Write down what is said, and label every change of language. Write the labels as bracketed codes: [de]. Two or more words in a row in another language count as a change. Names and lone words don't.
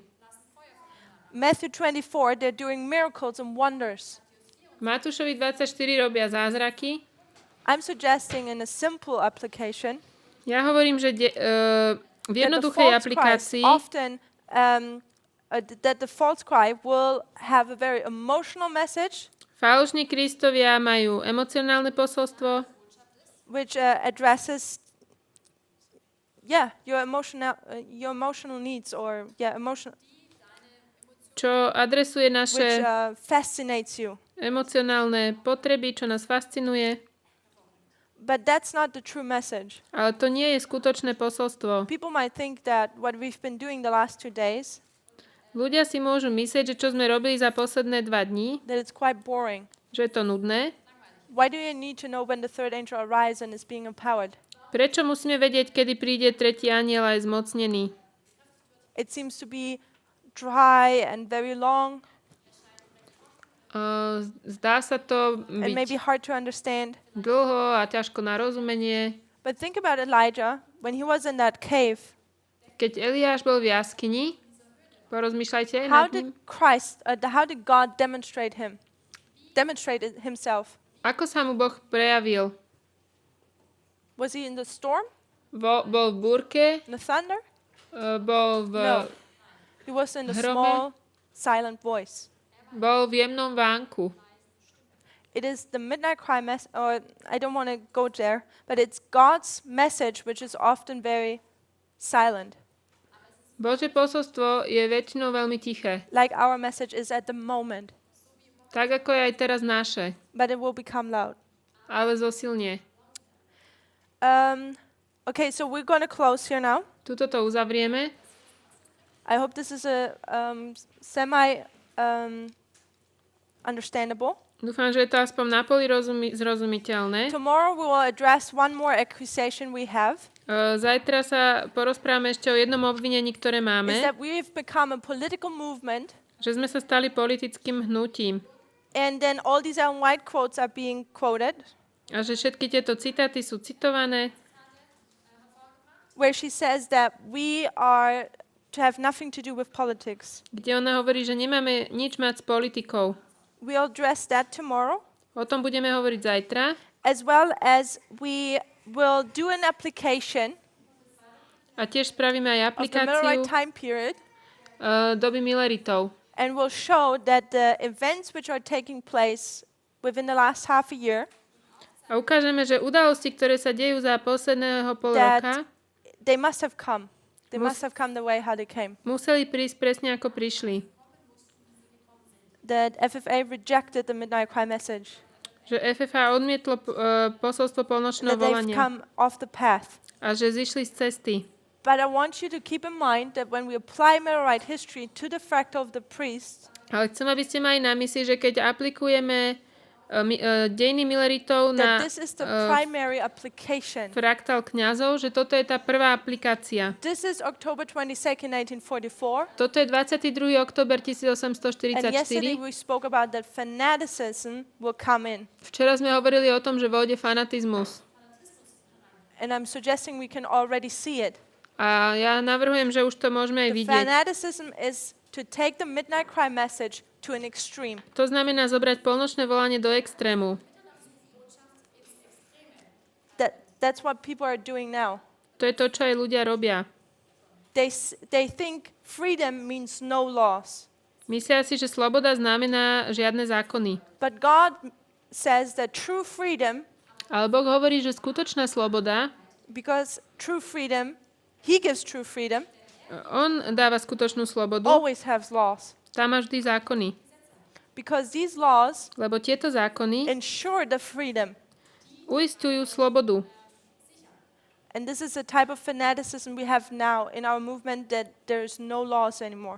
[en] Matthew 24, they're doing miracles and wonders. [sk] Matúšovi 24 robia zázraky. [en] I'm suggesting in a simple application [sk] Ja hovorím, že v [en] that the [sk] jednoduchej [en] false Christ [sk] aplikácii [en] often that the false Christ will have a very emotional message [sk] falošní Kristovia majú emocionálne posolstvo, [en] which addresses your emotional needs, or [sk] čo adresuje [en] which [sk] naše [en] fascinates you. [sk] emocionálne potreby, čo nás fascinuje. [en] But that's not the true message. [sk] Ale to nie je skutočné posolstvo. [en] People might think that what we've been doing the last 2 days, [sk] Ľudia si môžu myslieť, že čo sme robili za posledné 2 dní, [en] that it's quite boring. [sk] že je to nudné. [en] Why do you need to know when the third angel arrives and is being empowered? [sk] Prečo musíme vedieť, kedy príde tretí anjel a je zmocnený? [en] It seems to be dry and very long [sk] Zdá sa to [en] and maybe [sk] byť [en] hard to understand. [sk] dlho a ťažko na rozumenie. [en] But think about Elijah when he was in that cave. [sk] Keď Eliáš bol v jaskyni, porozmýšľajte [en] How [sk] nad ním. [en] how did God demonstrate himself? [sk] Ako sa mu Boh prejavil? [en] Was he in the storm? [sk] Bol v búrke, [en] In the thunder? [sk] bol v, [en] No. He was in a [sk] Hrome. [en] small, silent voice. [sk] bol v jemnom vánku. [en] it is the midnight cry or I don't want to go there, but it's God's message which is often very silent. [sk] Božie posolstvo je väčšinou veľmi tiché. [en] Like our message is at the moment, [sk] Tak ako je aj teraz naše. [en] but it will become loud. [sk] Ale zosilnie. [en] Okay, so we're going to close here now. [sk] Tuto to uzavrieme. [en] I hope this is a semi understandable. [sk] Dúfam, že je to aspoň napoli zrozumiteľné. [en] Tomorrow we will address one more accusation we have. [sk] Zajtra sa porozprávame ešte o jednom obvinení, ktoré [en] Is [sk] máme. [en] that we've become a political movement, [sk] Že sme sa stali politickým hnutím. [en] and then all these Ellen White quotes are being quoted, [sk] A že všetky tieto citáty sú citované. [en] where she says that we are to have nothing to do with politics. [sk] Kde ona hovorí, že nemáme nič mať s politikou. [en] We'll address that tomorrow, [sk] O tom budeme hovoriť zajtra. [en] as well as we will do an application [sk] A tiež spravíme aj [en] of the Millerite [sk] aplikáciu [en] time period, [sk] doby Milleritov. [en] and we'll show that the events which are taking place within the last half a year, [sk] A ukážeme, že udalosti, ktoré sa dejú za posledného pol [en] That- [sk] roka, [en] they must have come. They [sk] Mus- [en] must have come the way how they came. [sk] museli prísť presne ako prišli. [en] That FFA rejected the Midnight Cry message. [sk] Že FFA odmietlo posolstvo polnočného [en] That they've [sk] volania. [en] come off the path. [sk] A že zišli z cesty. [en] But I want you to keep in mind that when we apply Millerite history to the fractal of the priest, [sk] Ale chcem, aby ste mali na mysli, že keď aplikujeme dejiny Milleritov na [en] that this is the primary application. [sk] fraktál kňazov, že toto je tá prvá aplikácia. [en] This is October 22nd, 1944. [sk] Toto je 22. október [en] And yesterday [sk] 1844. [en] we spoke about that fanaticism will come in. [sk] Včera sme hovorili o tom, že vôjde fanatizmus. [en] And I'm suggesting we can already see it. [sk] A ja navrhujem, že už to môžeme aj [en] The [sk] vidieť. [en] fanaticism is to take the Midnight Cry message to an extreme. [sk] To znamená zobrať polnočné volanie do extrému. [en] That's what people are doing now. [sk] To je to, čo aj ľudia robia. [en] They think freedom means no laws. [sk] Myslia si, že sloboda znamená žiadne zákony. [en] But God says that true freedom, [sk] Ale Boh hovorí, že skutočná sloboda, [en] because true freedom, He gives true freedom, [sk] on dáva skutočnú slobodu, [en] always has laws. [sk] tam má vždy zákony. [en] Because these laws [sk] Lebo tieto zákony [en] ensure the freedom. [sk] uisťujú slobodu. [en] And this is a type of fanaticism we have now in our movement, that there's no laws anymore.